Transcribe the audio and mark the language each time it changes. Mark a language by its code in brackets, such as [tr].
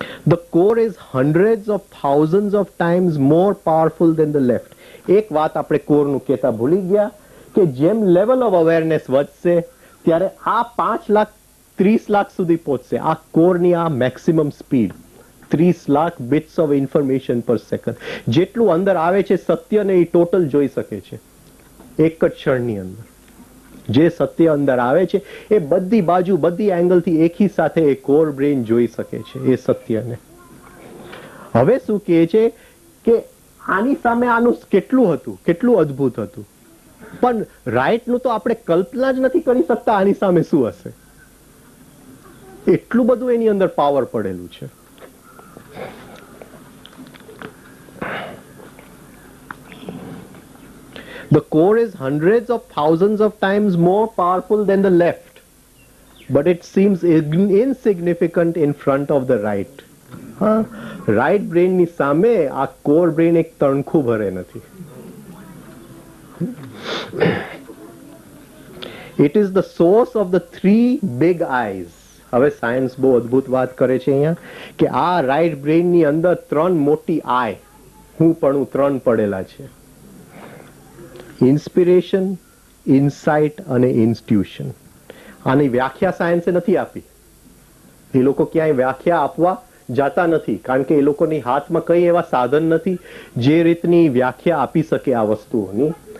[en] The core is hundreds of thousands of times more powerful than the left. [gu] એક વાત આપણે કોરનું કહેતા ભૂલી ગયા કે જેમ લેવલ ઓફ અવેરનેસ વધશે ત્યારે આ 5,30,00,000 સુધી પહોંચશે. આ કોરની આ maximum speed 30,00,000 [en] bits of information per second. [gu] જેટલું અંદર આવે છે સત્યને એ ટોટલ જોઈ શકે છે એક જ ક્ષણની અંદર. જે સત્ય અંદર આવે છે એ બધી બાજુ, બધી એંગલથી એકી સાથે એ કોર બ્રેન જોઈ શકે છે એ સત્યને. હવે શું કહે છે કે આની સામે આનું કેટલું હતું, કેટલું અદ્ભુત હતું, પણ રાઈટનું તો આપણે કલ્પના જ નથી કરી શકતા આની સામે શું હશે. એટલું બધું એની અંદર પાવર પડેલું છે. [en] The core is hundreds of thousands of times more powerful than the left, but it seems insignificant in front of the right. [gu] Right બ્રેનની સામે આ કોર બ્રેન એક તણખું ભરે નથી. [en] It is the source of the three big eyes. [gu] હવે science બહુ અદ્ભુત વાત કરે છે અહીંયા કે આ રાઈટ બ્રેનની અંદર 3 મોટી આય, હું પણ 3 પડેલા છે. ઇન્સ્પિરેશન, ઇનસાઇટ અને ઇન્સ્ટ્યુશન. આની વ્યાખ્યા સાયન્સે નથી આપી. એ લોકો ક્યાંય વ્યાખ્યા આપવા જાતા નથી, કારણ કે એ લોકોની હાથમાં કઈ એવા સાધન નથી જે રીતની વ્યાખ્યા આપી શકે આ વસ્તુઓની.